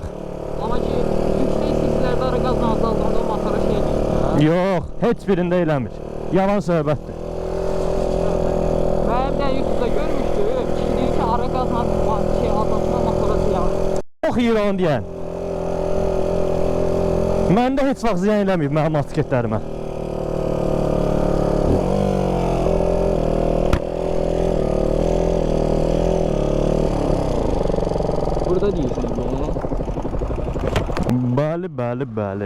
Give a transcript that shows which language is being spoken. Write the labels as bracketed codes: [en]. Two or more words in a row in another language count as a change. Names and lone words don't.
[tr] Ama ki yüksek seslerde ara gazla azaldığında o motora şey değil ya. Yok, hiç birinde eylemir. [az] Yalan söhbətdir. [tr] Ben de YouTube'da görmüştüm. Kişi diyor ki ara gazla şey azaltma motora ziyan. Çok iyi onu diyen. [az] Mən də heç vaxt ziyan eləməyib mənim motosikletlərimə. [tr] Burada değilsin bunu. [az] Bəli.